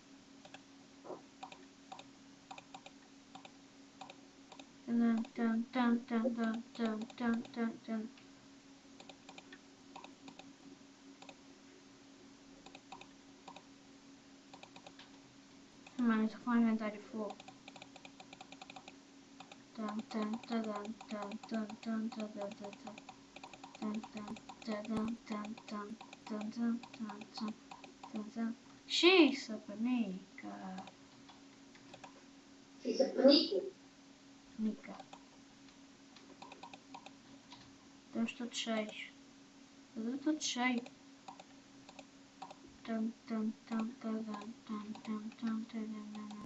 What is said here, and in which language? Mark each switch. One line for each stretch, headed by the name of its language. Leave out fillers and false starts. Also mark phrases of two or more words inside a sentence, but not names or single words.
Portuguese: Tan, tan, tan, tan, tan, tan, tan, tan. Mano, estou com o inventário full. Tan, tan, tan, tan, tan, tan, tan, tan, tan. Tan, tan, tan, tan, tan, tan, tan, tan, tan, tan, tan. Xiça, panica. Isso é penico. Nica. Estamos todos cheios. Estamos todos cheios. Tan, tan, tan, tan, tan, tan, tan, tan, tan.